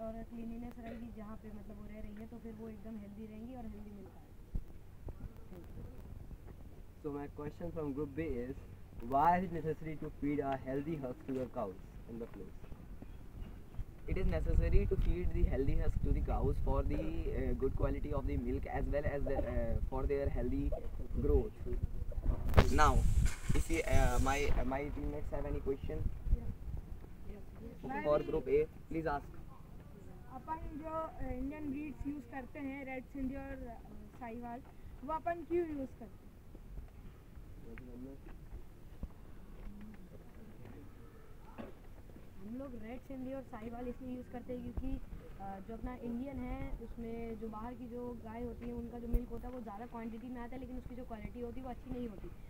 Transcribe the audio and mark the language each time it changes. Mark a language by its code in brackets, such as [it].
[hi] और क्लीनिनेस रहेगी जहाँ पे मतलब वो रह रही है तो फिर वो एकदम हेल्दी रहेंगी और हेल्दी मिल्क आएगी। [en] So my question from group B is, why is it necessary to feed a healthy husk to the cows in the place? It is necessary to feed the healthy husk to the cows for the good quality of the milk as well as for their healthy growth. Now, if you, my teammates have any question for group A, please ask. [hi] अपन जो Indian breeds use करते हैं, red Sindhi और साहिवाल, वो अपन क्यों use करते हैं? हम लोग रेड सिंधी और साहिवाल इसलिए यूज़ करते हैं क्योंकि जो अपना इंडियन है उसमें जो बाहर की जो गाय होती है उनका जो मिल्क होता है वो ज़्यादा क्वांटिटी में आता है, लेकिन उसकी जो क्वालिटी होती है वो अच्छी नहीं होती।